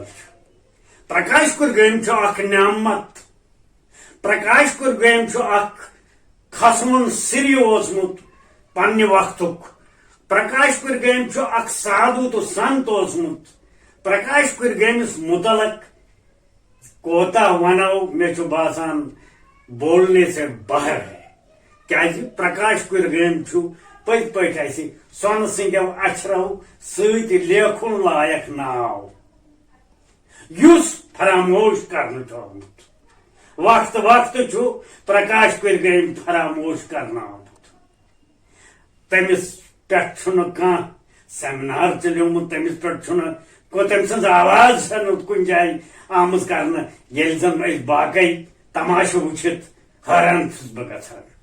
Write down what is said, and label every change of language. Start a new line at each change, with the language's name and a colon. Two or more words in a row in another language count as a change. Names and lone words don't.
Kashmiri: چھُ پرکاش کُرگٲمۍ چھُ اکھ نعمت پرکاش کُرگٲمۍ چھُ اکھ کھسوُن سِری اوسمُت پننہِ وقتُک پرکاش کُرگٲمۍ چھُ اکھ سادھوٗ تہٕ سنت اوسمُت پرکاش کُرگٲمِس متعلق کوتاہ ونو مےٚ چھُ باسان
Urdu: بولنے سے باہر ہے
Kashmiri: کیازِ پرکاش کُرگٲمۍ چھُ پٔزۍ پٲٹھۍ اسہِ سۄنہٕ سٕنٛدیو اچھرو سۭتۍ لیکھُن لایق ناو یُس فراموش کرنہٕ چھُ آمُت وقتہٕ وقتہٕ چھُ پرکاش کُرگٲمۍ فراموش کرنہٕ آمُت تٔمِس پٮ۪ٹھ چھُنہٕ کانٛہہ سیمینار چلیومُت تٔمِس پٮ۪ٹھ چھُنہٕ تٔمۍ سٕنٛز آواز چھنہٕ کُنہِ جایہِ آمٕژ کرنہٕ ییٚلہِ زن أسۍ باقٕے تماشہٕ وٕچھِتھ حٲران چھُس بہٕ گژھان